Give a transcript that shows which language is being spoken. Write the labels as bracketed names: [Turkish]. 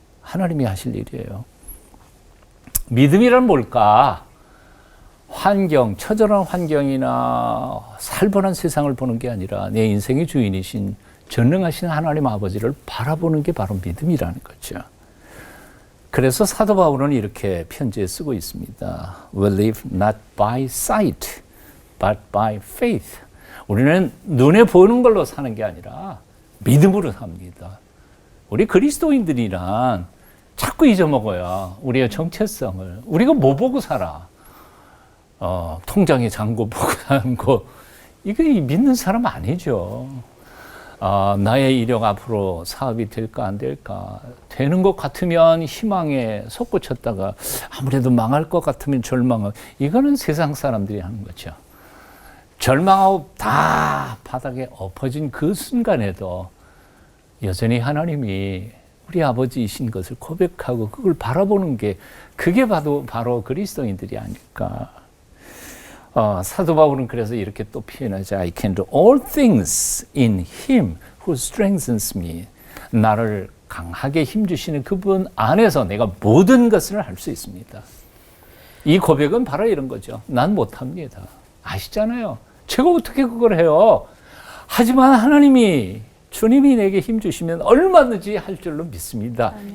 [Korean] 하나님이 하실 일이에요. 믿음이란 뭘까? 환경, 처절한 환경이나 살벌한 세상을 보는 게 아니라 내 인생의 주인이신 전능하신 하나님 아버지를 바라보는 게 바로 믿음이라는 거죠. 그래서 사도 바울은 이렇게 편지에 쓰고 있습니다. [English] We live not by sight, but by faith. [Korean] 우리는 눈에 보이는 걸로 사는 게 아니라 믿음으로 삽니다. 우리 그리스도인들이란 자꾸 잊어먹어요. 우리의 정체성을. 우리가 뭐 보고 살아? 통장의 잔고 보고 사는 거. 이거 믿는 사람 아니죠. 나의 이력 앞으로 사업이 될까 안 될까. 되는 것 같으면 희망에 솟구쳤다가 아무래도 망할 것 같으면 절망하고. 이거는 세상 사람들이 하는 거죠. 절망하고 다 바닥에 엎어진 그 순간에도 여전히 하나님이 우리 아버지이신 것을 고백하고 그걸 바라보는 게 그게 바로 그리스도인들이 아닐까. 사도 바울은 그래서 이렇게 또 표현하죠. [English] I can do all things in him who strengthens me. [Korean] 나를 강하게 힘주시는 그분 안에서 내가 모든 것을 할 수 있습니다. 이 고백은 바로 이런 거죠. 난 못합니다. 아시잖아요. 제가 어떻게 그걸 해요. 하지만 하나님이 주님이 내게 힘주시면 얼마든지 할 줄로 믿습니다. 아멘.